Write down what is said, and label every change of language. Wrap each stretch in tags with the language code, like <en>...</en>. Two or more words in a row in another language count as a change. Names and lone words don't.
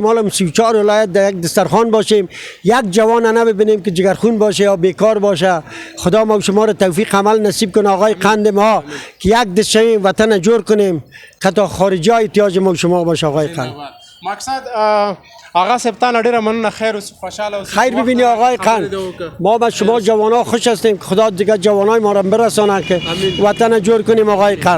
<fa>حالا 34 ولایت در یک دسترخوان باشیم یک جوان نبینیم که جگرخون باشه یا بیکار باشه. خدا ما شما رو توفیق عمل نصیب کنه آقای قند ما که یک دشتیم وطن جور کنیم که تا خارجی ها احتیاج ما شما باشه آقای قند.</fa> <ps>مقصد آقا صاحب تانه ډیره مننه. خیر اوسئ خوشحاله اوسئ.</ps> <fa>خیر ببینی آقای قند. ما با شما جوانا خوش هستیم. خدا دیگه جوانای ما را برسانه که وطن جور کنیم آقای قند.</fa>